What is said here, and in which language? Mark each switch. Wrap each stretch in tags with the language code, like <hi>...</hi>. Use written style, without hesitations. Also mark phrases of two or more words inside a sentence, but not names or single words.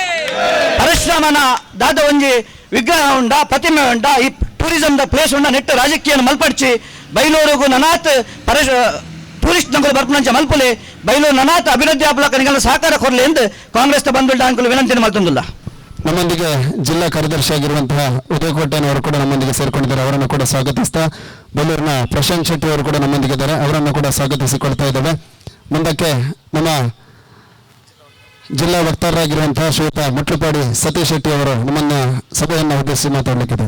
<tcy>ಪರಶುರಾಮನ ದಾದ ಒಂಜಿ ವಿಗ್ರಹ ಉಂಡ ಪ್ರತಿಮೆ ಉಂಡ ಈ ಟೂರಿಸಂದ ಪ್ಲೇಸ್ ಉಂಡ ನೆಟ್ಟು ರಾಜಕೀಯ ಮಲ್ಪಡ್ಚಿ ಬೈಲೂರಿಗೂ ನನಾತ್ ಟೂರಿಸ್ಟ್ ನಗರ ಬರ್ಪನಂಚ ಮಲ್ಪುಲೆ ಬೈಲೂರು ನನಾತ್ ಅಭಿವೃದ್ಧಿ ಆಪಲಕ ನಿಗಲ ಸಹಕಾರ ಕೊರಲಿ ಎಂದು ಕಾಂಗ್ರೆಸ್ ಬಂದುಳ್ಳ ಅಂಕಲು ವಿನಂತಿಯನ್ನು ಮಲ್ತೊಂದಿಲ್ಲ.</tcy> <kn>ನಮ್ಮೊಂದಿಗೆ ಜಿಲ್ಲಾ ಕಾರ್ಯದರ್ಶಿಯಾಗಿರುವಂತಹ ಉದಯಕೋಟೆಯವರು ಕೂಡ ನಮ್ಮೊಂದಿಗೆ ಸೇರಿಕೊಂಡಿದ್ದಾರೆ. ಅವರನ್ನು ಕೂಡ ಸ್ವಾಗತಿಸ್ತಾ ಬೆಳ್ಳೂರಿನ ಪ್ರಶಾಂತ್ ಶೆಟ್ಟಿ ಅವರು ಕೂಡ ನಮ್ಮೊಂದಿಗೆ ಇದ್ದಾರೆ. ಅವರನ್ನು ಕೂಡ ಸ್ವಾಗತಿಸಿಕೊಳ್ತಾ ಇದ್ದೇವೆ. ಮುಂದಕ್ಕೆ ನಮ್ಮ ಜಿಲ್ಲಾ ವಕ್ತಾರರಾಗಿರುವಂತಹ ಶ್ರೀಯುತ ಮುಟ್ಲುಪಾಡಿ ಸತೀಶ್ ಶೆಟ್ಟಿ ಅವರು ನಮ್ಮನ್ನ ಸಭೆಯನ್ನು ಉದ್ದೇಶಿಸಿ ಮಾತಾಡಲಿಕ್ಕಿದೆ.</kn>